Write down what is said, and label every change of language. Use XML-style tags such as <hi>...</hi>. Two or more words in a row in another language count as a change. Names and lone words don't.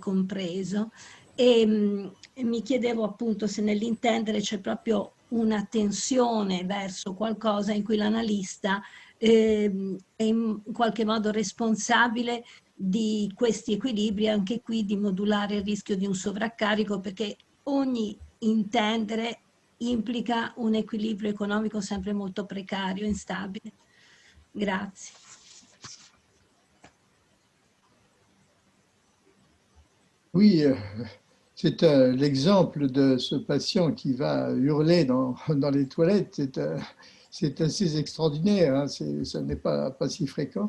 <it>compreso e mi chiedevo appunto se nell'intendere c'è proprio una tensione verso qualcosa in cui l'analista è in qualche modo responsabile di questi equilibri, anche qui di modulare il rischio di un sovraccarico, perché ogni intendere implica un equilibrio economico sempre molto precario e instabile. Grazie.</it> <fr>Oui, c'est l'exemple de ce patient qui va hurler dans les toilettes. C'est assez extraordinaire, hein, ça n'est pas si fréquent.</fr>